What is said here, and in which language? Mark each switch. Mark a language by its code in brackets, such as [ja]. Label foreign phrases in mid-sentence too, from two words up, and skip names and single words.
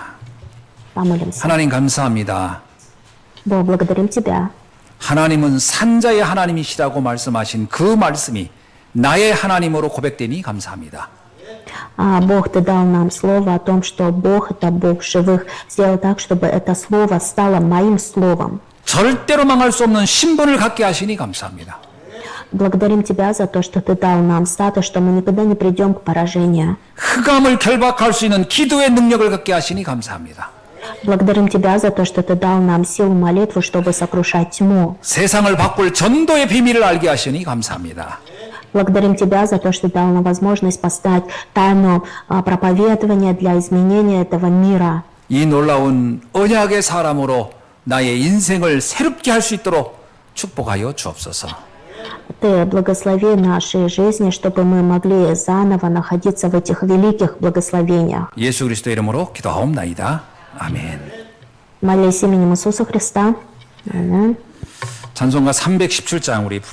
[ru] Помолимся. [ko] 하나님 감사합니다. [ru] Бог, благодарим Тебя. [ko] 하나님은 산자의 하나님이시라고 말씀하신 그 말씀이 나의 하나님으로 고백되니 감사합니다. [ru] Бог, Ты дал нам слово о том, что Бог – это Бог живых. Сделай так, чтобы это слово стало моим словом. [ko] 절대로 망할 수 없는 신분을 갖게 하시니 감사합니다. [ru] Благодарим Тебя за то, что Ты дал нам статус, что мы никогда не придем к поражению. [ko] 흑암을 결박할 수 있는 기도의 능력을 갖게 하시니 감사합니다. [ru] Благодарим Тебя за то, что Ты дал нам силу молитвы, чтобы сокрушать тьму. [ko] 세상을 바꿀 전도의 비밀을 알게 하시니 감사합니다. [ru] Благодарим Тебя за то, что дал нам возможность поставить тайну проповедования для изменения этого мира. [ko] 이 놀라운 언약의 사람으로 나의 인생을 새롭게 할 수 있도록 축복하여 주옵소서. [ru] Ты благослови наши жизни, чтобы мы могли заново находиться в этих великих благословениях. [ko] 예수 그리스도 이름으로 기도하옵나이다. 아멘. [ru] Молясь именем Иисуса Христа. Аминь. [ko] 찬송가 317장 우리 부르